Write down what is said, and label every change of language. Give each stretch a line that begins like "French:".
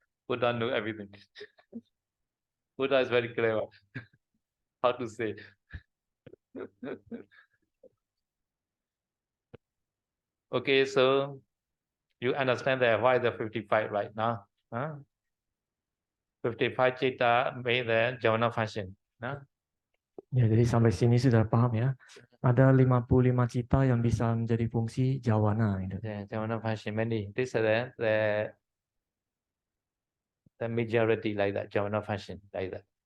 English: Buddha know everything. Buddha is very clever. How to say? Okay, so you understand that why the 55 right now? 55 citta made the javana function.
Indonesian: Ya, jadi sampai sini sudah paham ya. Ada 55 cita yang bisa menjadi fungsi jawana. Gitu.
English: Yeah, javana function many. This is the majority like that. Javana function like that.